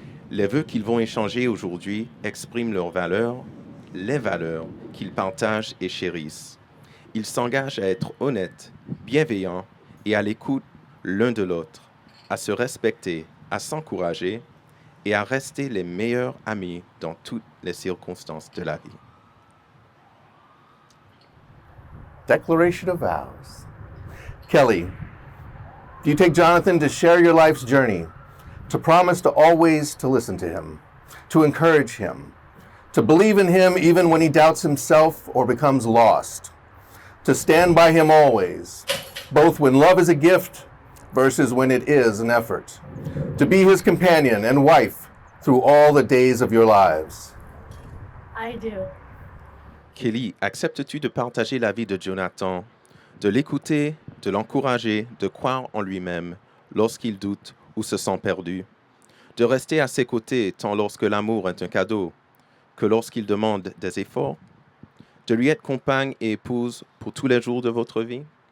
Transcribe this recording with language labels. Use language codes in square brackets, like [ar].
[fr] Les vœux qu'ils vont échanger aujourd'hui expriment leurs valeurs, les valeurs qu'ils partagent et chérissent. Ils s'engagent à être honnêtes, bienveillants et à l'écoute l'un de l'autre, à se respecter, à s'encourager et à rester les meilleurs amis dans toutes les circonstances de la vie. [en] Declaration of vows. Kelly, do you take Jonathan to share your life's journey, to promise to always to listen to him, to encourage him, to believe in him even when he doubts himself or becomes lost, to stand by him always, both when love is a gift versus when it is an effort, to be his companion and wife through all the days of your lives? I do. [fr] Kelly, acceptes-tu de partager la vie de Jonathan, de l'écouter, de l'encourager, de croire en lui-même lorsqu'il doute ou se sent perdu, de rester à ses côtés tant lorsque l'amour est un cadeau que lorsqu'il demande des efforts, de lui être compagne et épouse pour tous les jours de votre vie?